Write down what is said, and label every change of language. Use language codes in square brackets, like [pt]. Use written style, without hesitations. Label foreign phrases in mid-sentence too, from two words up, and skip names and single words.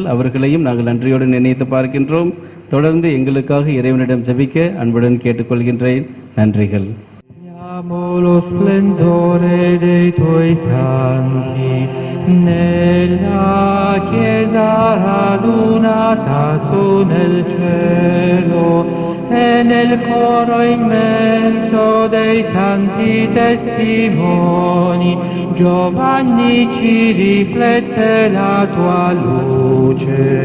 [ta] அவர்களையும் நாங்கள் நன்றியோடு நினைத்து பார்க்கின்றோம். தொடர்ந்து எங்களுக்காக இறைவனிடம் ஜெபிக்க அன்புடன் கேட்டுக்கொள்கின்றேன். நன்றிகள். [it] Lo splendore dei tuoi santi nella chiesa radunata su nel cielo e nel coro immenso dei santi testimoni Giovanni ci riflette la tua luce.